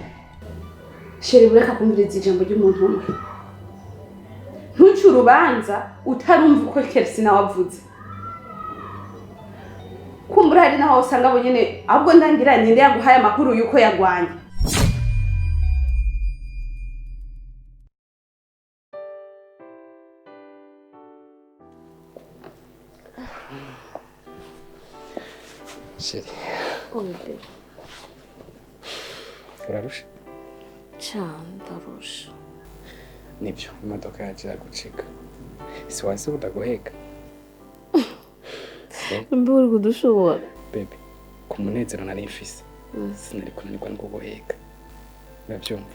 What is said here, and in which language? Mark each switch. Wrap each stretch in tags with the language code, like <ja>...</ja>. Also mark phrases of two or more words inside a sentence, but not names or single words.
<rn>Sheri bureka kumviriza ijambo ry'umuntu umwe ntuci urubanza utarumva uko Kirisi nawe avuze kumbura hari naho usanga abo nyene ahubwo ndangiranye ndi yaguhaye amakuru yuko yagwanye Sheri Oye, urarusha ndarusha. nibyo imodoka yaje gucika isi wase utagoheka Mbe uri kudushobora. baby ku munezero nari mfise sinari kunanirwa no kugoheka urabyumva</rn>